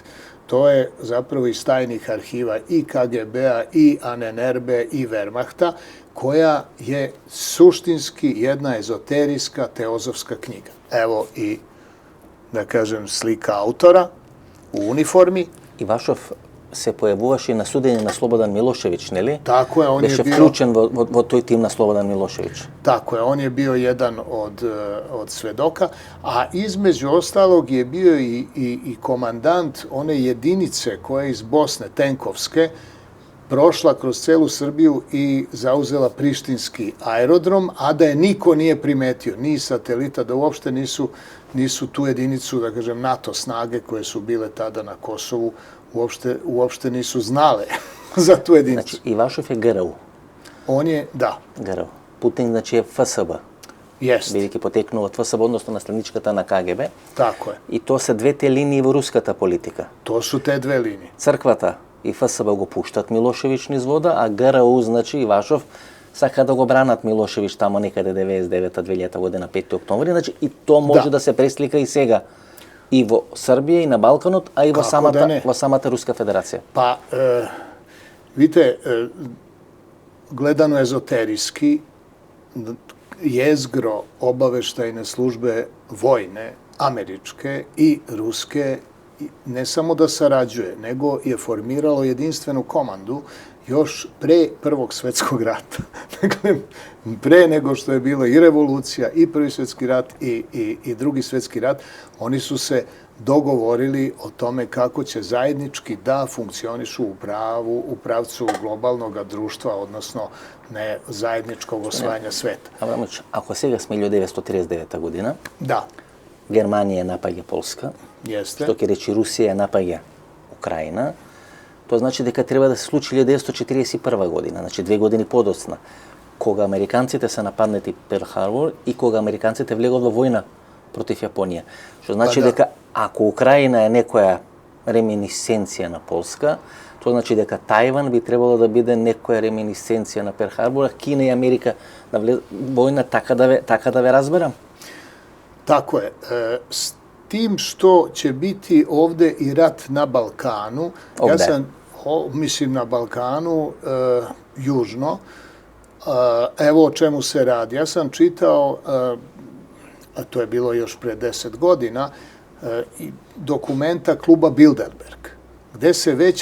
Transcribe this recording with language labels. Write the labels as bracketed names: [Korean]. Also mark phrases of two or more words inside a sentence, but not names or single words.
[Serbian] To je zapravo iz tajnih arhiva i KGB-a, i ANNRB-a, i Wehrmachta, koja je suštinski jedna ezoterijska teozofska knjiga. Evo i, da kažem, slika autora u uniformi. [Macedonian] Ивашов се појавуваше на судење на Слободан Милошевиć, нели? [Serbian] Tako je, on [Macedonian] Беше [Serbian] je bio... [Macedonian] вклучен во тој тим на Слободан Милошевиć. [Serbian] Tako je, on je bio jedan od svedoka, a između ostalog je bio i komandant one jedinice koja je iz Bosne, tenkovske, prošla kroz celu Srbiju i zauzela prištinski aerodrom, a da je niko nije primetio, ni satelita, da uopšte nisu tu jedinicu, da kažem, NATO snage koje su bile tada na Kosovu, uopšte nisu znale za tu jedinicu. [Macedonian] Значи, Ивашов е ГРУ. [Serbian] On je, da. [Macedonian] ГРУ. Путин, значи, е ФСБ. [Serbian] Jest. [Macedonian] Бидејќи потекнува од ФСБ, односно наследничката на КГБ. [Serbian] Tako je. [Macedonian] И тоа се двете линии во руската политика. [Serbian] To su te dve linije. [Macedonian] Црквата и ФСБ го пуштат Милошевиć низ вода, а ГРУ, значи, Ивашов, сака да го бранат Милошевиć тамо некаде 99-2000 година, 5 октомври. Значи, и тоа може да се преслика и сега. И во Србија, и на Балканот, а и во самата Руска федерација. [Serbian] Pa, vidite, gledano ezoterijski, jezgro obaveštajne službe vojne, američke i ruske, ne samo da sarađuje, nego je formiralo jedinstvenu komandu još pre Prvog svjetskog rata. Dakle, pre nego što je bila i revolucija, i Prvi svjetski rat, i Drugi svjetski rat, oni su se dogovorili o tome kako će zajednički da funkcionišu u pravcu globalnog društva, odnosno ne zajedničkog osvajanja sveta. [Macedonian] Аврамович, ако сега сме 1939 година, [Serbian] Da, [Macedonian] Германија напаѓа Полска, [Serbian] jeste. [Macedonian] што ќе речи Русија напаѓа Украина, тоа значи дека треба да се случи 1941 година, значи 2 години подоцна, кога американците се нападнати Перл Харбор и кога американците влегат во војна против Јапонија. Што значи дека ако Украина е некоја реминисценција на Полска, тоа значи дека Тајван би требало да биде некоја реминисценција на Перл Харбор, Кина и Америка да влезат војна, така да ве разберам. [Serbian] Tako je. S tim što će biti ovde i rat na Balkanu. Ja sam, mislim na Balkanu, južno. Evo o čemu se radi. Ja sam čitao, a to je bilo još pre 10 godina, dokumenta kluba Bilderberg, gde se već